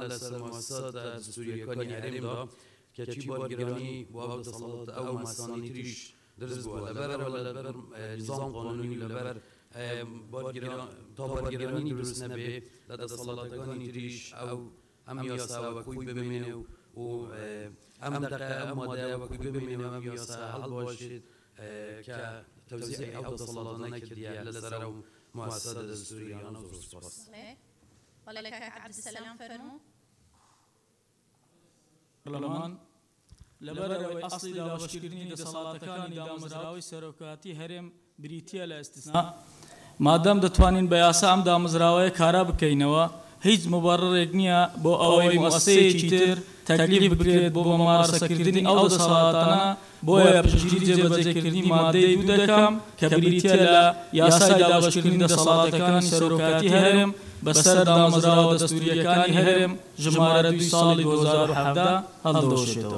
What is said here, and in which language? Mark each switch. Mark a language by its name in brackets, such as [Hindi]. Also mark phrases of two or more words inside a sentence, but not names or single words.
[Central Kurdish] لەسەر مؤسساتە دەستوریەکانی هەرێمدا کەچی بارگرانی بۆ ئەو دەسەڵات ئەو مەسانی تریش دەست بووە لەبەرەوە لەبەر نظام قانونی لەبەر تا بارگرانی دروست نەبێ لە دەسەڵاتەکانی تریش ئەم یاسا وەکوی ببینێ و ئەم دەقە ئەم مادەیە وەکوی ببینێ ئەم یاسا هەڵباشێت کە تەوزیعی ئەو دەسەڵاتە نەکردیە لەسەر ئەو مؤسسە دەستوریانە زۆر سوپاس. والله كاك عبد السلام فرمو برلمان لبرەوەی ئەسڵی دابەشکردنی دەسەڵاتەکانی دامەزراوەی سەرۆکاتی هەرێم بریتیە لە ئەستیسنا مادەم دەتوانین بە یاسا ئەم دامەزراوەیە کارا بکەینەوە هیچ مبەڕێک نییە بۆ ئەوەی مؤسسەیەکی تر تەکلیف بکرێت بۆ مامارەسەکردنی ئەو دەسەڵاتانە بۆیە پشتگیری جێبەجێکردنی مادەی 2 دەکەم کە بریتیە لە یاسای دابەشکردنی دەسەڵاتەکانی سەرۆکاتی هەرێم بەسەر دامەزراوە دەستوریەکانی هەرێم ژمارە 2 ساڵی 2017 هەڵدۆشێتەوە.